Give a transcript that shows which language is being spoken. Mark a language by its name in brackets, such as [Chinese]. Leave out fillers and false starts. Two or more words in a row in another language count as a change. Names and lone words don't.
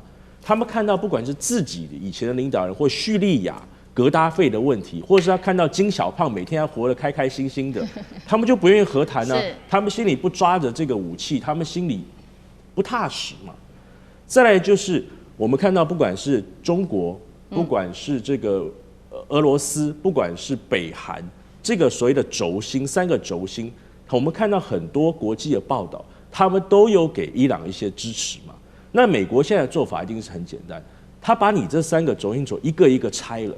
[Chinese] 他們看到不管是自己以前的領導人，或敘利亞格達費的問題，或者是他看到金小胖每天要活得開開心心的，他們就不願意和談啊。他們心裡不抓着這個武器，他們心裡不踏實嘛。再來就是我們看到，不管是中國，不管是這個俄羅斯，不管是北韓，這個所謂的軸心，3個軸心。我們看到很多國際的報道，他們都有給伊朗一些支持嘛。那美國現在的做法一定是很簡單，他把你這3個軸心一個一個拆了。